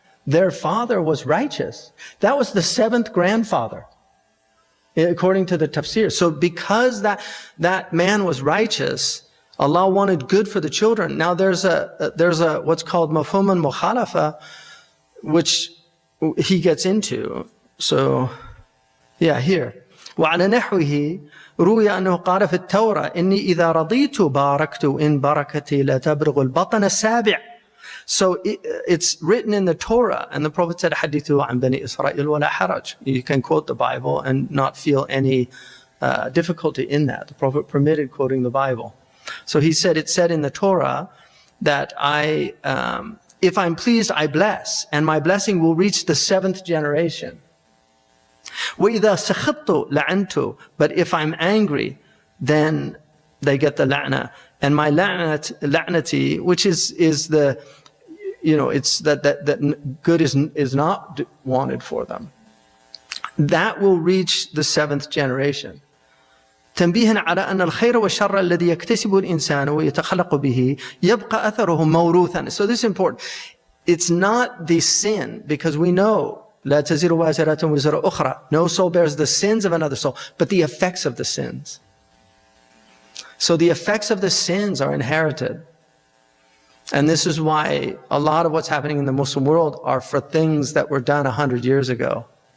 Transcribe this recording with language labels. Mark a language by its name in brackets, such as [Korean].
[English] Their father was righteous. That was the seventh grandfather, according to the tafsir. So because that man was righteous, Allah wanted good for the children. Now there's a what's called mafhum al-mukhalafa, which he gets into. So yeah, here. [Arabic] وعلى نحوه روي أنه قال في التوراة إني إذا رضيت باركت إن بركتي لا تبلغ البطن السابع. [English] So it's written in the Torah, and the Prophet said, [Arabic] حدثوا عن بني إسرائيل ولا حرج. [English] You can quote the Bible and not feel any difficulty in that. The Prophet permitted quoting the Bible. So he said, it said in the Torah that if I'm pleased, I bless, and my blessing will reach the seventh generation. [Arabic] وَإِذَا سَخِطْتُ لَعَنْتُ. [English] But if I'm angry, then they get the la'na. And my la'nati, which is the, you know, it's that good is not wanted for them. That will reach the seventh generation. [Arabic] تنبيها على أن الخير والشر الذي يكتسبه الإنسان ويتخلق به يبقى أثره موروثا. [English] So this is important. it's not the sin, because we know [Arabic] لا تزر وازرة وزر أخرى. [English] No soul bears the sins of another soul, but the effects of the sins. So the effects of the sins are inherited. And this is why a lot of what's happening in the Muslim world are for things that were done 100 years ago.